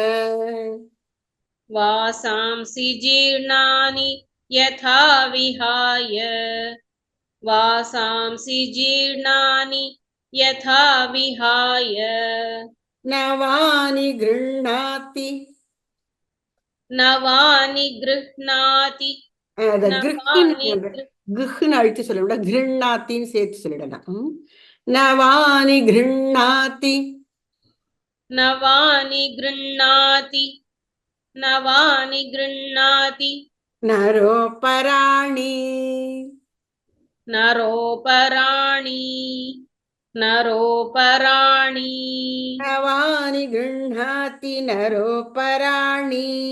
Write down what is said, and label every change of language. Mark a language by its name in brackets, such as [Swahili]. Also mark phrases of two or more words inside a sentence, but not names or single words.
[Sanskrit] वासांसि जीर्णानि यथा विहाय वासांसि जीर्णानि यथा विहाय नवानि गृह्णाति नवानि गृह्णाति [Tamil] அந்த [Sanskrit] नवानि [Tamil] கிருஹ்னு அழுத்தி சொல்ல விட கிருண்ணாத்தின்னு சேர்த்து சொல்லிடலாம் [Sanskrit] नवानि गृह्णाति नवानि गृह्णाति नवानि गृह्णाति नरोपराणि नरोपराणि नरोपराणि नवानि गृह्णाति नरोपराणि